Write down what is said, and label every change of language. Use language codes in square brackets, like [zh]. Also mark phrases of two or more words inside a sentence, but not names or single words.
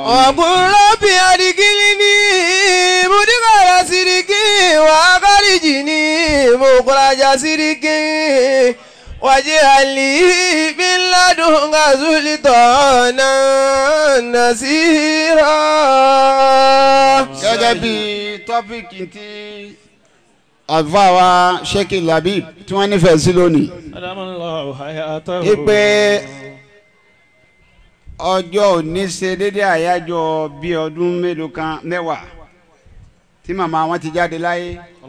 [ar] وقل ربي أدخلني مدخل صدق وأخرجني مخرج صدق واجعل لي من لدنك سلطانا نصيرا. [yo] gẹ́gẹ́ bí tọ́pìkì tí àlùfáà Sheikh Labib tí wọ́n nífẹ̀ẹ́ sí lónìí. ipe ọjọ́ òní ṣe dédé àyájọ́ bí ọdún mélòó kan mẹ́wàá tí màmá wọn ti jáde láyé.